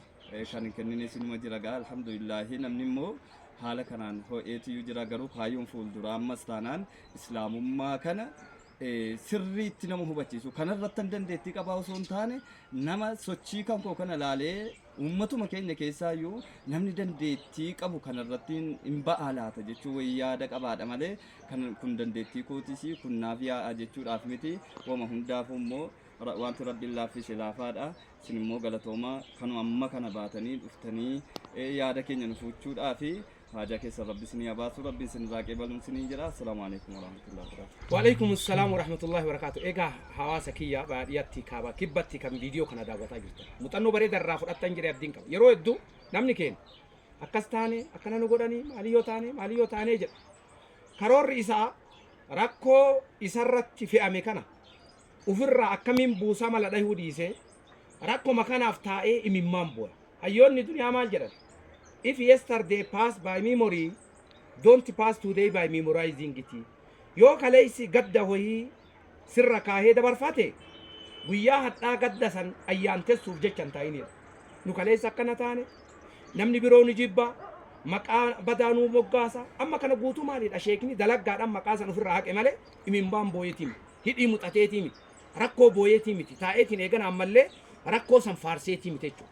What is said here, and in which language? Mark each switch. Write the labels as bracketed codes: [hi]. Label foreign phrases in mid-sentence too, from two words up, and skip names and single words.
[om] Kan kennine sinuma jira gaa alhamdulillah namni immoo haala kanaan ho'eetu jira garuu kaayyoon fuulduraa ammas taanaan islaamummaa kana sirriitti nama hubachiisu kanarratti dandeettii qabaa osoo hin taane nama sochii kan koo kana laalee uummatuma keenya keessaayyuu namni dandeettii qabu kanarratti hin ba'aa laata jechuu wayii yaada qabaadha malee kun dandeettii kootisii kun naaf yaa'a jechuudhaaf miti wama hundaafuu immoo wanti rabbiin laaffise laafaadha. Isin immoo galatoomaa kanuma amma kana baatanii dhuftanii yaada keenya nufuuchuudhaafi haajaa keessa rabbi isinii abaasu rabbi isin raaqee baluun isinii jira. [ar] السلام عليكم ورحمة الله وبركاته. وعليكم السلام ورحمة الله وبركاته. [om] Egaa hawaasa kiyya baadiyyaatti kaaba kibbatti kan viidiyoo kana daawwataa jirtan. Muuxannoo bareeda irraa fudhattan jedhee abdiin qaba. Yeroo hedduu namni keenya akkas taane akkana nu godhanii maaliyyoo taane jedha. Karoorri isaa rakkoo isarratti fe'ame kana ufirraa akkamiin buusaa mala dhahuu dhiisee rakkoo kanaaf taa'ee imimmaan bu'a. Hayyoonni duniyaa maal jedhan? [en] If yesterday passed by memory, don't pass today by memorizing it. [om] Yoo kaleessi gadda wayii sirra kaahee dabarfate guyyaa hadhaa gadda san ayyaantessuuf jecha hin taa'inidha. Nu kaleessa akkana taane namni biroo ni jibba maqaa badaanuu moggaasa amma kana guutuu maalidha sheekni dalaggaadhaan maqaa san ofirraa haqe malee imimmaan booyeetii miti hidhii muxateetii miti rakkoo booyeetii miti taa'eetiin eegana ammallee rakkoo san faarseetii miti jechuudha.